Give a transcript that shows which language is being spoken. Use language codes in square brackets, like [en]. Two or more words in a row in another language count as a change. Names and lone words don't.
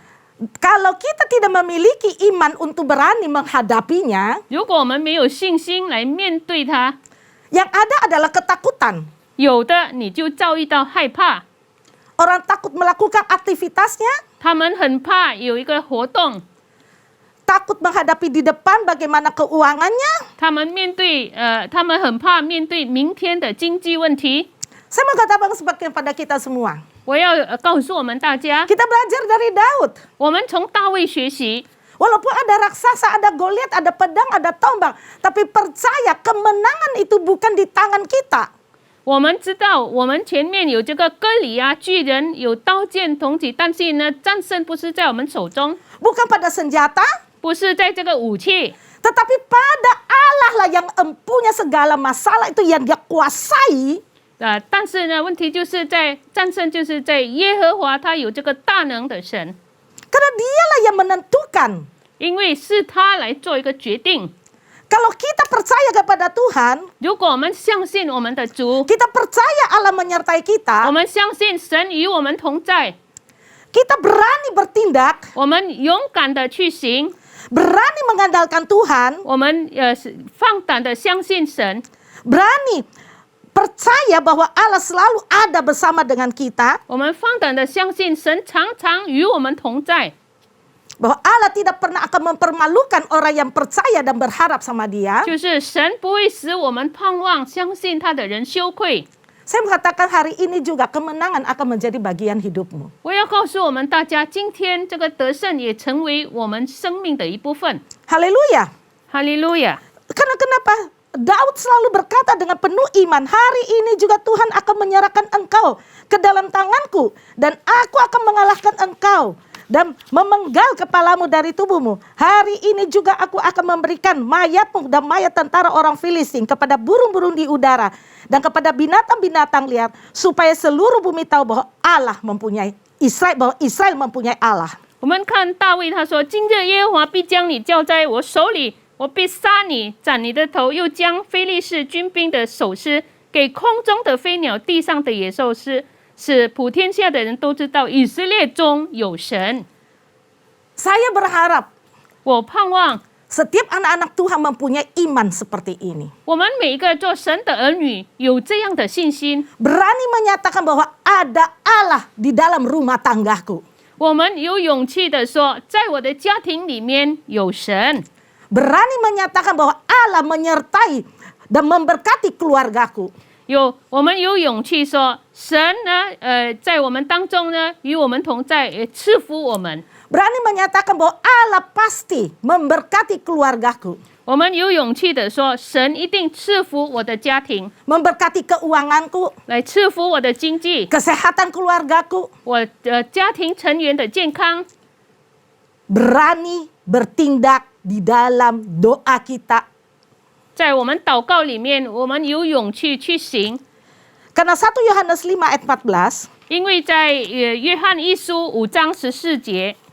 [id] Kalau kita tidak memiliki iman untuk berani menghadapinya, [zh] 如果我们没有信心来面对它， [id] yang ada adalah ketakutan. [zh] 有的你就遭遇到害怕， [id] Orang takut melakukan aktivitasnya, [zh] 他们很怕有一个活动， [id] takut menghadapi di depan bagaimana keuangannya. [zh] 他们很怕面对明天的经济问题。 [id] Saya mau katakan kepada kita semua. [zh] 我要告诉我们大家， [id] Kita belajar dari Daud. [zh] 我们从大卫学习。 [id] Walaupun ada raksasa, ada Goliat, ada pedang, ada tombak. Tapi percaya kemenangan itu bukan di tangan kita. [zh] 我们知道，我们前面有这个歌里亚巨人，有刀剑铜戟，但是呢，战胜不是在我们手中， [id] Bukan pada senjata, [zh] 不是在这个武器， [id] tetapi pada Allah lah yang empunya segala masalah itu yang dia kuasai. [zh] 但是呢，问题就是在战胜，就是在耶和华，他有这个大能的神， [id] Karena dialah yang menentukan. [zh] 因为是他来做一个决定。 [id] Kalau kita percaya kepada Tuhan, [zh] 如果我们相信我们的主， [id] kita percaya Allah menyertai [zh] 我 [id] kita, [zh] 们相信神与我们同在， [id] kita berani bertindak, [zh] 我们勇敢的去行， [id] berani mengandalkan Tuhan, [zh] 我们放胆的相信神， [id] berani percaya bahwa Allah selalu ada bersama dengan kita, [zh] 我们放胆的相信神常常与我们同在。 [id] bahwa Allah tidak pernah akan mempermalukan orang yang percaya dan berharap sama Dia. [zh] 就是神不会使我们盼望相信他的人羞愧。 [id] Saya mengatakan hari ini juga kemenangan akan menjadi bagian hidupmu. [zh] 我要告诉我们大家，今天这个得胜也成为我们生命的一部分。 [id] Haleluya. [zh] 哈利路亚！ [id] Karena kenapa? Daud selalu berkata dengan penuh iman, hari ini juga Tuhan akan menyerahkan engkau ke dalam tanganku, dan aku akan mengalahkan engkau dan memenggal kepalamu dari tubuhmu. Hari ini juga aku akan memberikan mayatmu dan mayat tentara orang Filistin kepada burung-burung di udara dan kepada binatang-binatang liar, supaya seluruh bumi tahu bahwa Allah mempunyai Israel, bahwa Israel mempunyai Allah. [zh] 我们看大卫他说：“今日耶和华必将你交在我手里，我必杀你，斩你的头，又将非利士军兵的首师给空中的飞鸟、地上的野兽吃。” 使普天下的人都知道以色列中有神。 [id] Saya berharap [zh] 我盼望 [id] setiap anak-anak Tuhan mempunyai iman seperti ini. [zh] 我们每一个做神的儿女有这样的信心， [id] Berani menyatakan bahwa ada Allah di dalam rumah tanggaku. [zh] 我们有勇气的说，在我的家庭里面有神。 [id] Berani menyatakan bahwa Allah menyertai dan memberkati keluargaku. [zh] 我们有勇气说，神呢，在我们当中呢，与我们同在，也赐福我们。 [id] Berani menyatakan bahwa Allah pasti memberkati keluargaku. [zh] 我们有勇气的说，神一定赐福我的家庭， [id] Memberkati keuanganku, [zh] 来赐福我的经济， [id] kesehatan keluargaku. [zh] 我家庭成员的健康。 [id] Berani bertindak di dalam doa kita. [zh] 在我们祷告里面，我们有勇气去行， [id] Karena 1 Yohanes 5 ayat 14, [zh] 因为在约翰一书5章14节，